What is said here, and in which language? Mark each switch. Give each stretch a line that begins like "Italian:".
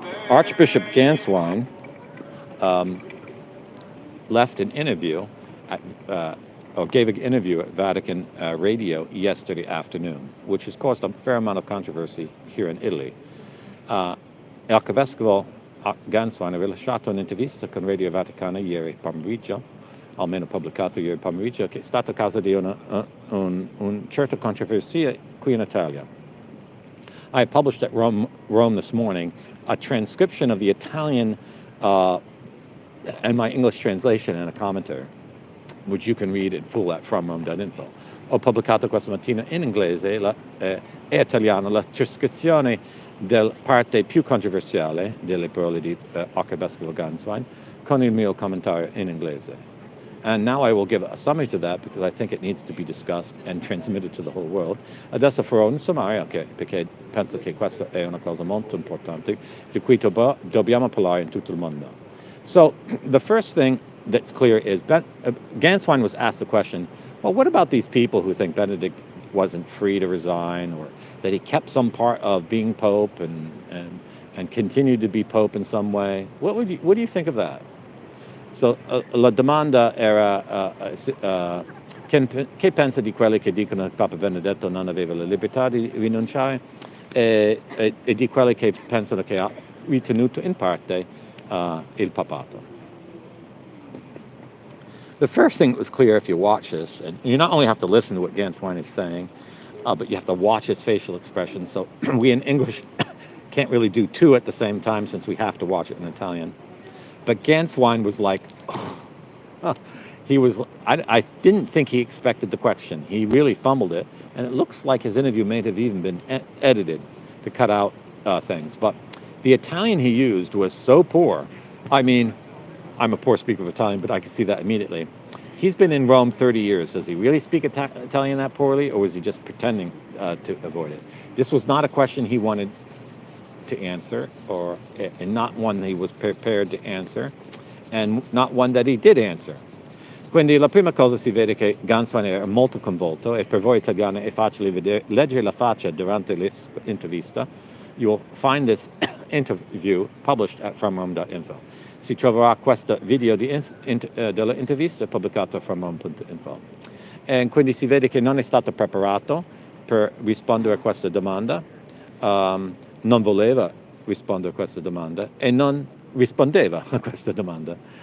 English: Archbishop Ganswein left an interview or gave an interview at Vatican Radio yesterday afternoon, which has caused a fair amount of controversy here in Italy.
Italian: Arcivescovo Ganswein ha rilasciato un'intervista con Radio Vaticana ieri pomeriggio, almeno pubblicato ieri pomeriggio, che è stata causa di un certo controversia qui in Italia.
English: I published at Rome this morning a transcription of the Italian and my English translation and a commentary, which you can read in full at FromRome.Info.
Italian: Ho pubblicato questa mattina in inglese e italiano la trascrizione della parte più controversiale delle parole di Arcivescovo Ganswein con il mio commentario in inglese.
English: And now I will give a summary to that because I think it needs to be discussed and transmitted to the whole world.
Italian: Adesso farò un sommario perché penso che questa è una cosa molto importante di cui dobbiamo parlare in tutto il mondo.
English: So the first thing that's clear is Ganswein was asked the question, well, what about these people who think Benedict wasn't free to resign or that he kept some part of being Pope and continued to be Pope in some way? What do you think of that?
Italian: So la domanda era che pensa di quelli che dicono che Papa Benedetto non aveva la libertà di rinunciare e di quelli che pensano che ha ritenuto in parte il papato.
English: The first thing that was clear if you watch this, and you not only have to listen to what Ganswein is saying, but you have to watch his facial expression. So we in English can't really do two at the same time since we have to watch it in Italian. But Ganswein was like, I didn't think he expected the question. He really fumbled it. And it looks like his interview may have even been edited to cut out things. But the Italian he used was so poor. I mean, I'm a poor speaker of Italian, but I can see that immediately. He's been in Rome 30 years. Does he really speak Italian that poorly, or was he just pretending to avoid it? This was not a question he wanted to answer, and not one that he was prepared to answer, and not one that he did answer.
Italian: Quindi la prima cosa si vede che Ganswein era molto coinvolto, e per voi italiani è facile leggere la faccia durante l'intervista.
English: You will find this interview published at FromRome.Info.
Italian: Si troverà questo video dell'intervista pubblicato a FromRome.Info. E quindi si vede che non è stato preparato per rispondere a questa domanda. Non voleva rispondere a questa domanda e non rispondeva a questa domanda.